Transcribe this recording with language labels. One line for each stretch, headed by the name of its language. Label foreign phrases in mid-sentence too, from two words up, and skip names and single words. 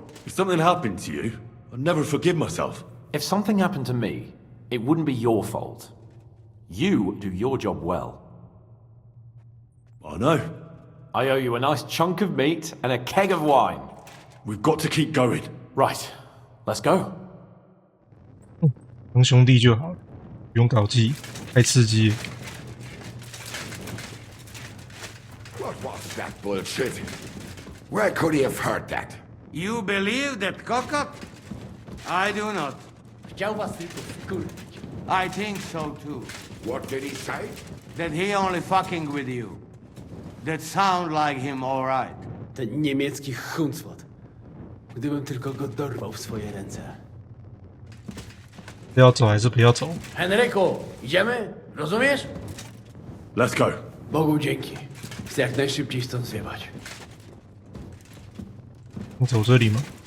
English: If something happened to you, I'd never forgive myself. If something happened to me, it wouldn't be your fault. You do your job well. I know. I owe you a nice chunk of meat and a keg of wine. We've got to keep going. Right. Let's go.
Chinese: 当兄弟就好了，不用搞基，太刺激了。
English: What was that bullshit? Where could he have heard that? You believe that cock-up? I do not. I think so too. What did he say? That he only fucking with you. That sound like him all right.
Polish: Ten niemiecki chuncwot. Gdybym tylko go dorwał w swoje ręce.
Chinese: 要走还是不要走？
Polish: Henryku, idziemy? Rozumiesz?
English: Let's go.
Polish: Bogu dzięki. Chcę jak najszybciej stąd zjebać.
Chinese: 你走这里吗？